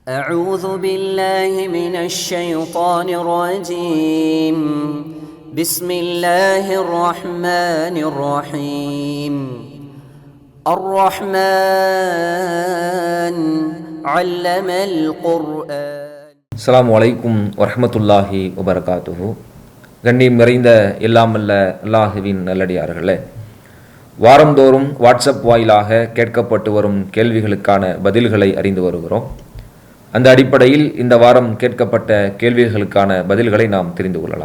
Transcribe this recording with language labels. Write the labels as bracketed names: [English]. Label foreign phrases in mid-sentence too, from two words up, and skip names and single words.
[Arabic] أعوذ بالله من الشيطان الرجيم بسم الله الرحمن الرحيم الرحمن علم القرآن. السلام عليكم ورحمة الله وبركاته. [Tamil] கண்ணியம் நிறைந்த எல்லாமல்ல அல்லாஹுவின் நல்லடியார்களே, வாரந்தோறும் வாட்ஸ்அப் வாயிலாக கேட்கப்பட்டு வரும் கேள்விகளுக்கான பதில்களை அறிந்து வருகிறோம். அந்த அடிப்படையில் இந்த வாரம் கேட்கப்பட்ட கேள்விகளுக்கான பதில்களை நாம் தெரிந்து கொள்ளலாம்.